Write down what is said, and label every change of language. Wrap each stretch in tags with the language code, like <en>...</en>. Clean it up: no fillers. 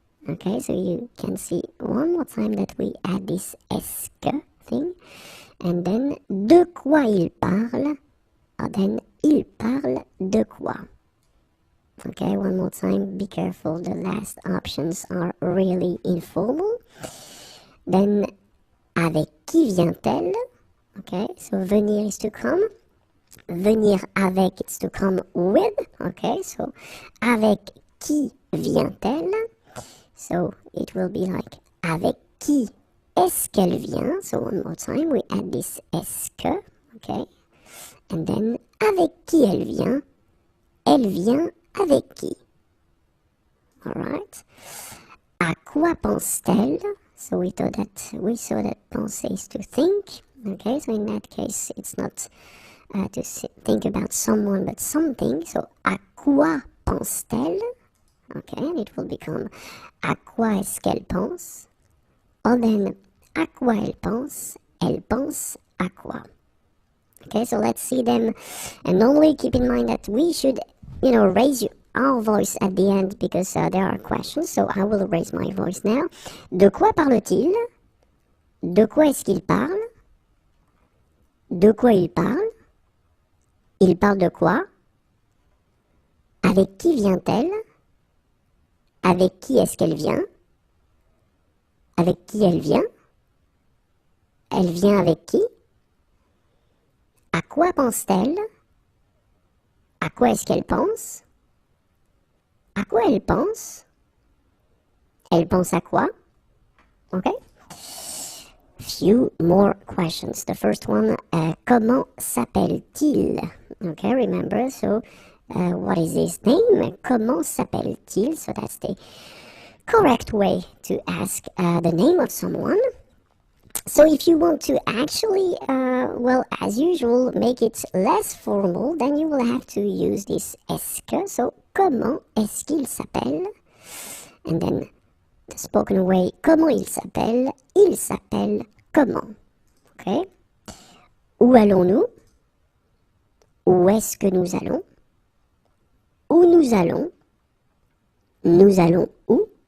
<en>Okay, so you can see one more time that we add this est-ce que thing. And then,</en> <fr>de quoi il parle?</fr> <en>Or then,</en> <fr>il parle de quoi?</fr> <en>Okay, one more time, be careful, the last options are really informal. Then,</en> <fr>avec qui vient-elle?</fr> <en>Okay, so venir is to come.</en> <fr>Venir avec,</fr> <en>it's to come with. Okay, so</en> <fr>avec qui vient-elle?</fr> <en>So it will be like,</en> <fr>avec qui est-ce qu'elle vient?</fr> <en>So one more time, we add this est-ce que. Okay, and then,</en> <fr>avec qui elle vient? Elle vient avec qui?</fr> <en>Alright.</en> <fr>À quoi pense-t-elle?</fr> <en>So we saw that penser is to think. Okay, so in that case, it's not to think about someone but something. So</en> <fr>à quoi pense-t-elle?</fr> <en>Okay, and it will become</en> <fr>à quoi est-ce qu'elle pense? Or then, à quoi elle pense à quoi?</fr> <en>Okay, so let's see them. And normally keep in mind that we should, raise our voice at the end because there are questions. So I will raise my voice now.</en> <fr>De quoi parle-t-il? De quoi est-ce qu'il parle? De quoi il parle? Il parle de quoi? Avec qui vient-elle? Avec qui est-ce qu'elle vient? Avec qui elle vient? Elle vient avec qui? À quoi pense-t-elle? À quoi est-ce qu'elle pense? À quoi elle pense? Elle pense à quoi?</fr> <en>Okay? Few more questions. The first one,</en> <fr>comment s'appelle-t-il?</fr> <en>Okay, remember, so what is his name?</en> <fr>Comment s'appelle-t-il?</fr> <en>So that's the correct way to ask the name of someone. So if you want to actually, as usual, make it less formal, then you will have to use this est-ce que.</en> <fr>So, comment est-ce qu'il s'appelle?</fr> <en>And then the spoken way,</en> <fr>comment il s'appelle? Il s'appelle comment?</fr> <en>Okay?</en> <fr>Où allons-nous? Où est-ce que nous allons? Où nous allons? Nous allons où?</fr>